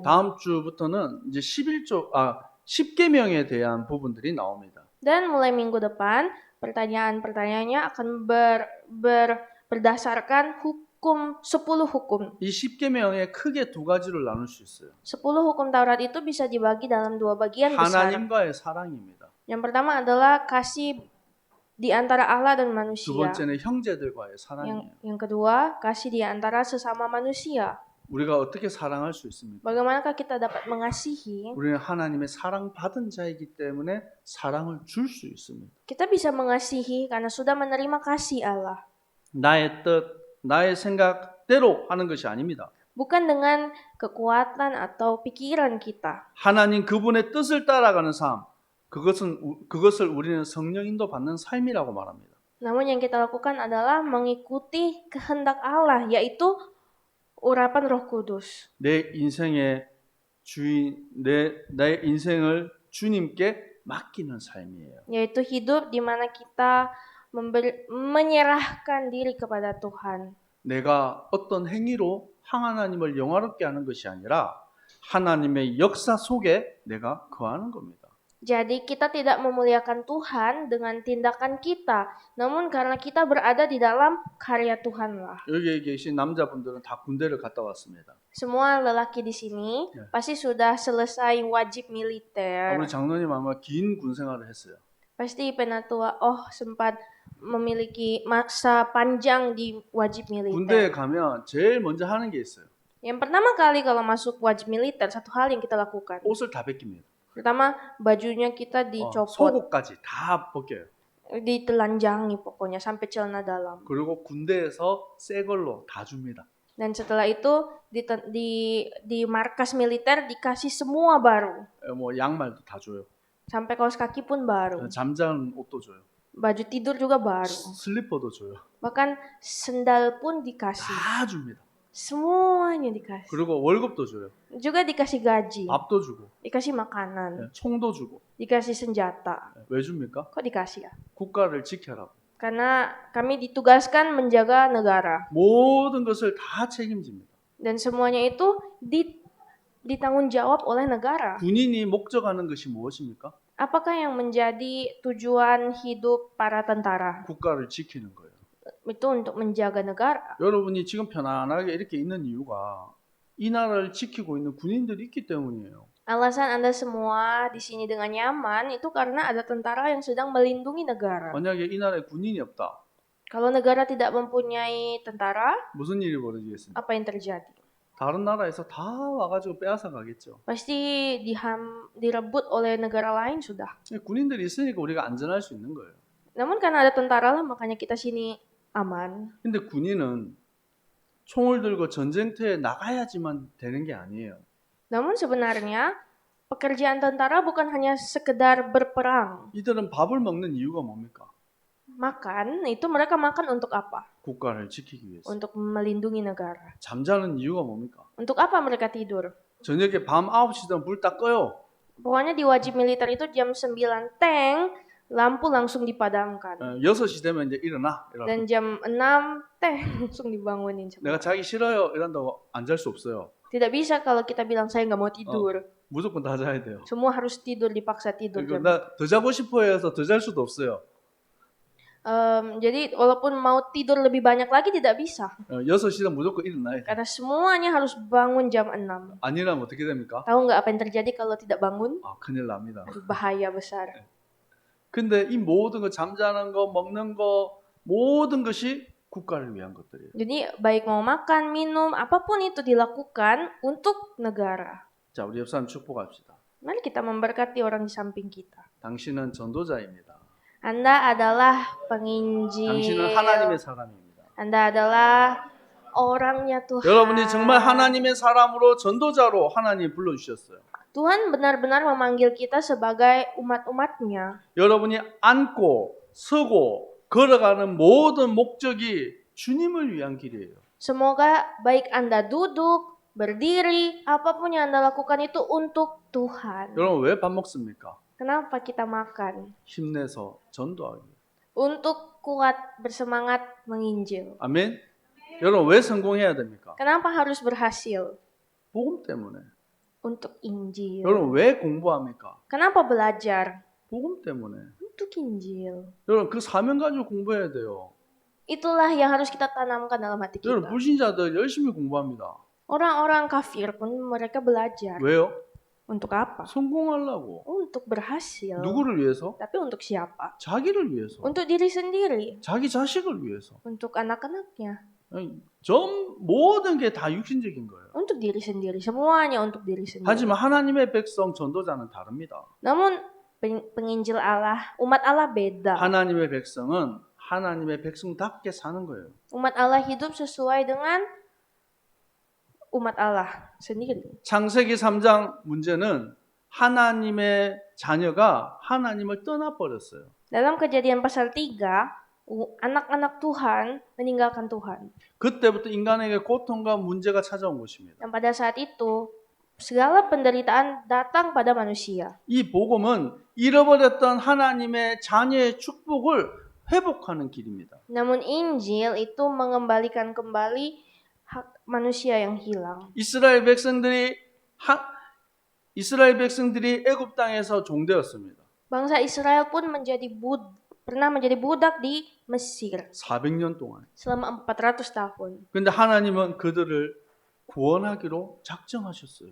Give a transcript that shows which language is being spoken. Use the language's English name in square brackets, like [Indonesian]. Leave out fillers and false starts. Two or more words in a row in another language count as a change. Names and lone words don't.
[Korean] 다음 주부터는 이제 10계명에 대한 부분들이 나옵니다. [Indonesian] Dan mulai minggu depan, pertanyaan-pertanyaannya akan berdasarkan hukum, 10 hukum. [Korean] 이 10계명에 크게 두 가지로 나눌 수 있어요. [Indonesian] 10 hukum Taurat itu bisa dibagi dalam 2 bagian besar. [Korean] 하나님과의 사랑입니다. [Indonesian] Yang pertama adalah kasih di antara Allah dan [Korean] 두 [Indonesian] manusia. [Korean] 번째는 형제들과의 사랑이에요. [Indonesian] Yang kedua, kasih di antara sesama manusia. [Korean] 우리가 어떻게 사랑할 수 있습니까? [Indonesian] Bagaimanakah kita dapat mengasihi? [Korean] 우리는 하나님의 사랑받은 자이기 때문에 사랑을 줄 수 있습니다. [Indonesian] Kita bisa mengasihi karena sudah menerima kasih Allah. [Korean] 나의 뜻, 나의 생각대로 하는 것이 아닙니다. [Indonesian] Bukan dengan kekuatan atau pikiran kita. [Korean] 하나님 그분의 뜻을 따라가는 삶, 그것을 우리는 성령 인도 받는 삶이라고 말합니다. [Indonesian] Namun yang kita lakukan adalah mengikuti kehendak Allah, yaitu urapan Roh Kudus. [Korean] 내 인생의 주인, 나의 인생을 주님께 맡기는 삶이에요. [Indonesian] Yaitu hidup di mana kita menyerahkan diri kepada Tuhan. [Korean] 내가 어떤 행위로 하나님을 영화롭게 하는 것이 아니라 하나님의 역사 속에 내가 거하는 겁니다. [Indonesian] Jadi kita tidak memuliakan Tuhan dengan tindakan kita, namun karena kita berada di dalam karya Tuhanlah. [Korean] 여기에 계신 남자분들은 다 군대를 갔다 왔습니다. [Indonesian] Semua lelaki di sini pasti sudah selesai wajib militer. [Korean] 우리 장로님 아마 긴 군 생활을 했어요. [Indonesian] Pasti penatua sempat memiliki masa panjang di wajib militer. [Korean] 군대에 가면 제일 먼저 하는 게 있어요. [Indonesian] Yang pertama kali kalau masuk wajib militer, satu hal yang kita lakukan. [Korean] 옷을 다 벗깁니다. [Indonesian] Pertama, bajunya kita dicopot, [Korean] 속옷까지 다 벗겨요. [Indonesian] ditelanjangi pokoknya sampai celana dalam. [Korean] 그리고 군대에서 새 걸로 다 줍니다. [Indonesian] Dan setelah itu di markas militer dikasih semua baru. [Korean] 뭐 양말도 다 줘요. [Indonesian] Sampai kaos kaki pun baru. [Korean] 잠자는 옷도 줘요. [Indonesian] Baju tidur juga baru. [Korean] 슬리퍼도 줘요. [Indonesian] Bahkan sendal pun dikasih. [Korean] 다 줍니다. [Indonesian] Semuanya dikasih. [Korean] 그리고 월급도 줘요. [Indonesian] Juga dikasih gaji. [Korean] 밥도 주고, [Indonesian] Dikasih makanan. [Korean] 총도 주고. [Indonesian] Dikasih senjata. [Korean] 왜 줍니까? [Indonesian] Kok dikasih ya? [Korean] 국가를 지켜라고. [Indonesian] Karena kami ditugaskan menjaga negara. [Korean] 모든 것을 다 책임집니다. [Indonesian] Dan semuanya itu ditanggung jawab oleh negara. [Korean] 군인이 목적하는 것이 무엇입니까? [Indonesian] Apakah yang menjadi tujuan hidup para tentara? [Korean] 국가를 지키는 거예요. [Indonesian] Itu untuk menjaga negara. [Korean] 여러분이 지금 편안하게 이렇게 있는 이유가 이 나라를 지키고 있는 군인들이 있기 때문이에요. [Indonesian] Alasan Anda semua di sini dengan nyaman itu karena ada tentara yang sedang melindungi negara. [Korean] 만약에 이 나라에 군인이 없다. [Indonesian] Kalau negara tidak mempunyai tentara, [Korean] 무슨 일이 벌어지겠습니까? [Indonesian] apa yang terjadi? [Korean] 다른 나라에서 다 와가지고 빼앗아 가겠죠. [Indonesian] Pasti direbut oleh negara lain sudah. [Korean] 군인들이 있으니까 우리가 안전할 수 있는 거예요. [Indonesian] Namun karena ada tentara lah makanya kita sini aman. [Korean] 근데 군인은 총을 들고 전쟁터에 나가야지만 되는 게 아니에요. [Indonesian] Namun sebenarnya pekerjaan tentara bukan hanya sekedar berperang. [Korean] 이들은 밥을 먹는 이유가 뭡니까? [Indonesian] Makan, itu mereka makan untuk apa? [Korean] 국가를 지키기 위해서. [Indonesian] Untuk melindungi negara. [Korean] 잠자는 이유가 뭡니까? [Indonesian] Untuk apa mereka tidur? [Korean] 저녁에 밤 9시 되면 불 다 꺼요. [Indonesian] Pokoknya di wajib militer itu jam 9 teng, lampu langsung dipadamkan. [Korean] 6시 되면 이제 일어나. [Indonesian] Dan jam 6 teng langsung dibangunin. [Korean] 내가 자기 싫어요. 이런다고 안 잘 수 없어요. [Indonesian] Tidak bisa kalau kita bilang saya nggak mau tidur. [Korean] 무조건 다 자야 돼요. [Indonesian] Semua harus tidur, dipaksa tidur. [Korean] 나 더 자고 싶어 해서 더 잘 수도 없어요. [Indonesian] Jadi walaupun mau tidur lebih banyak lagi tidak bisa. [Korean] 6시는 무조건 일어나야 돼. [Indonesian] Karena semuanya harus bangun jam 6. [Korean] 안 일어나면 어떻게 됩니까? [Indonesian] Tahu nggak apa yang terjadi kalau tidak bangun? [Korean] 큰일 납니다. [Indonesian] Bahaya besar. [Korean] 근데 이 모든 거 잠자는 거, 먹는 거 모든 것이 국가를 위한 것들이에요. [Indonesian] Jadi baik mau makan, minum, apapun itu dilakukan untuk negara. [Korean] 자, 우리 옆 사람 축복합시다. [Indonesian] Mari kita memberkati orang di samping kita. [Korean] 당신은 전도자입니다. [Indonesian] Anda adalah penginjil. [Korean] 당신은 하나님의 사람입니다. [Indonesian] Anda adalah orangnya Tuhan. [Korean] 여러분이 정말 하나님의 사람으로 전도자로 하나님 불러주셨어요. [Indonesian] Tuhan benar-benar memanggil kita sebagai umat-umatnya. [Korean] 여러분이 앉고 서고 걸어가는 모든 목적이 주님을 위한 길이에요. [Indonesian] Semoga baik Anda duduk, berdiri, apapun yang Anda lakukan itu untuk Tuhan. [Korean] 여러분 왜 밥 먹습니까? [Indonesian] Kenapa kita makan? [Korean] 힘내서 전도하기. [Indonesian] Untuk kuat bersemangat menginjil. [Korean] 아멘. 여러분 왜 성공해야 됩니까? [Indonesian] Kenapa harus berhasil? [Korean] 복음 때문에. [Indonesian] Untuk Injil. [Korean] 여러분 왜 공부합니까? [Indonesian] Kenapa belajar? [Korean] 복음 때문에. [Indonesian] Untuk Injil. [Korean] 여러분 그 사명 가지고 공부해야 돼요. [Indonesian] Itulah yang harus kita tanamkan dalam hati [Korean] 여러분 [Indonesian] kita. [Korean] 불신자들 열심히 공부합니다. [Indonesian] Orang-orang kafir pun mereka belajar. [Korean] 왜요? [Indonesian] Untuk apa? [Korean] 성공하려고. [Indonesian] Untuk berhasil. [Korean] 누구를 위해서? [Indonesian] Tapi untuk siapa? [Korean] 자기를 위해서. [Indonesian] Untuk diri sendiri. [Korean] 자기 자식을 위해서. [Indonesian] Untuk anak-anaknya. [Korean] 아니, 모든 게 다 육신적인 거예요. [Indonesian] Untuk diri sendiri. Semuanya untuk diri sendiri. [Korean] 하지만 하나님의 백성 전도자는 다릅니다. [Indonesian] Namun penginjil Allah, umat Allah beda. [Korean] 하나님의 백성은 하나님의 백성답게 사는 거예요. [Indonesian] Umat Allah hidup sesuai dengan umat Allah sendiri. [Korean] 창세기 3장 문제는 하나님의 자녀가 하나님을 떠나버렸어요. [Indonesian] Dalam Kejadian pasal 3, anak-anak Tuhan meninggalkan Tuhan. [Korean] 그때부터 인간에게 고통과 문제가 찾아온 것입니다. [Indonesian] Dan pada saat itu, segala penderitaan datang pada manusia. [Korean] 이 복음은 잃어버렸던 하나님의 자녀의 축복을 회복하는 길입니다. [Indonesian] Namun Injil itu mengembalikan kembali hak manusia yang hilang. [Korean] 이스라엘 백성들이 애굽 땅에서 종되었습니다. [Indonesian] Bangsa Israel pun pernah menjadi budak di Mesir [Korean] 400년 동안. [Indonesian] selama 400 tahun. [Korean] 근데 하나님은 그들을 구원하기로 작정하셨어요.